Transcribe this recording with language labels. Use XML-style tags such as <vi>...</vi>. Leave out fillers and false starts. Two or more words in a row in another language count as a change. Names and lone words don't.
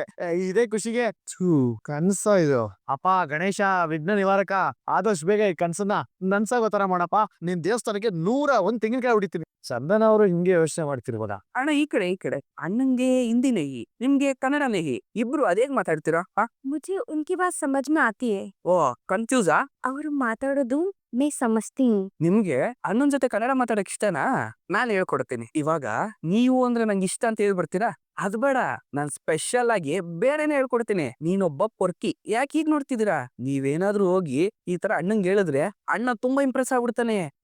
<kn>ಇದೇ ಖುಷಿಗೆ ಕನ್ಸ ಇದು. ಅಪ್ಪ ಗಣೇಶ ವಿಘ್ನ ನಿವಾರಕ, ಆದಷ್ಟು ಬೇಗ ಈ ಕನ್ಸನ್ನ ನನ್ಸಾಗೋ ತರ ಮಾಡಪ್ಪ. ನಿನ್ ದೇವಸ್ಥಾನಕ್ಕೆ 101 ತೆಂಗಿನಕಾಯಿ ಹೊಡಿತೀನಿ. ಚಂದನ ಅವರು ಹಿಂಗೆ ಯೋಚನೆ ಮಾಡ್ತಿರ್ಬೋದಾ? ಅಣ್ಣ ಈ ಕಡೆ ಅಣ್ಣಂಗೆ ಹಿಂದಿ ನಹಿ ನಿಮ್ಗೆ ಕನ್ನಡ ನಹಿ, ಇಬ್ರು ಅದೇಗ್ ಮಾತಾಡ್ತೀರಾ?</kn> <hi>मुझे उनकी बात समझ में आती है.</hi> <kn>ಓ ಕನ್ಫ್ಯೂಸಾ? ಅವರು ಮಾತಾಡೋದು</kn> <hi>मैं समझती हूँ.</hi> <kn>ನಿಮ್ಗೆ ಅಣ್ಣನ್ ಜೊತೆ ಕನ್ನಡ ಮಾತಾಡಕ್ ಇಷ್ಟನಾ? ನಾನ್ ಹೇಳ್ಕೊಡ್ತೀನಿ. ಇವಾಗ ನೀವು ಅಂದ್ರೆ ನಂಗೆ ಇಷ್ಟ ಅಂತ ಹೇಳ್ಬಿಡ್ತೀರಾ? ಅದ್ ಬೇಡ, ನಾನ್ ಸ್ಪೆಷಲ್ ಆಗಿ ಬೇರೆನೆ ಹೇಳ್ಕೊಡ್ತೀನಿ. ನೀನೊಬ್ಬ ಪೊರ್ಕಿ, ಯಾಕೆ ಹೀಗ್ ನೋಡ್ತಿದ್ದೀರಾ? ನೀವೇನಾದ್ರೂ ಹೋಗಿ ಈ ತರ ಅಣ್ಣಂಗೆ ಹೇಳಿದ್ರೆ ಅಣ್ಣ ತುಂಬಾ ಇಂಪ್ರೆಸ್ ಆಗ್ಬಿಡ್ತಾನೆ.</kn>